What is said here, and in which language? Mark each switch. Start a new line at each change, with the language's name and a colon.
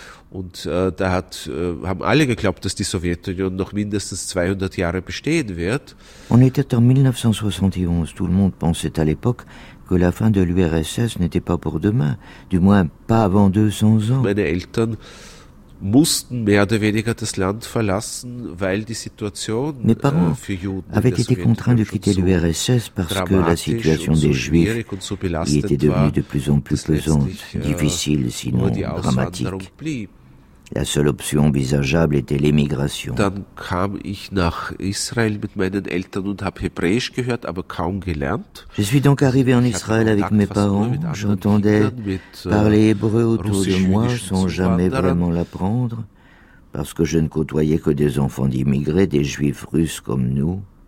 German: Und da hat haben alle geglaubt, dass die Sowjetunion noch mindestens 200 Jahre bestehen wird.
French: On était en 1971, tout le monde pensait à l'époque que la fin de l'URSS n'était pas pour demain, du moins pas avant 200 ans.
German: Meine Eltern mussten mehr oder weniger das Land verlassen, weil die Situation
French: Mes parents
German: für Juden
French: avaient été contraints de quitter l'URSS parce que la situation des Juifs so y était devenue de plus en plus pesante, difficile sinon dramatique. La seule option envisageable était l'émigration.
German: Dann kam ich nach Israel mit meinen Eltern und habe Hebräisch gehört, aber kaum gelernt.
French: Je suis donc arrivé en Israël avec mes parents. J'entendais parler hébreu autour de moi sans jamais vraiment l'apprendre, parce que je ne côtoyais que des enfants d'immigrés, des Juifs russes comme nous.